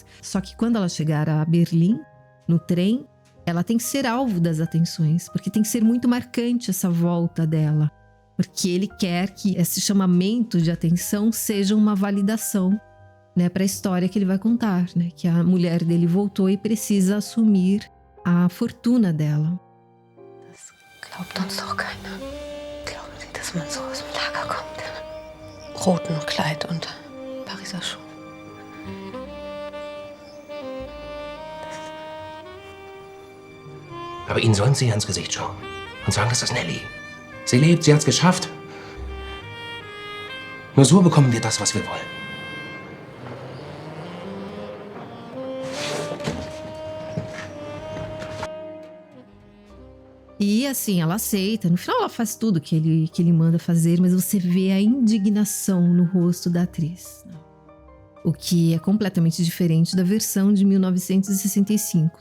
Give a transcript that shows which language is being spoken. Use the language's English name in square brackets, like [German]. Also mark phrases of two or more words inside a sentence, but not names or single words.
[Portuguese] Só que quando ela chegar a Berlim, no trem, ela tem que ser alvo das atenções, porque tem que ser muito marcante essa volta dela. Porque ele quer que esse chamamento de atenção seja uma validação, né, para a história que ele vai contar, né, que a mulher dele voltou e precisa assumir a fortuna dela. [German] Das glaubt uns doch keiner. Glauben Sie, dass man so aus dem Lager kommt? Roten Kleid und Pariser Schuh. Aber Ihnen sollen Sie ans Gesicht schauen und sagen, das ist Nellie. Sie lebt, sie hat's geschafft. Nur so bekommen wir das, was wir wollen. [Portuguese] E assim, ela aceita. No final ela faz tudo que ele manda fazer, mas você vê a indignação no rosto da atriz. O que é completamente diferente da versão de 1965.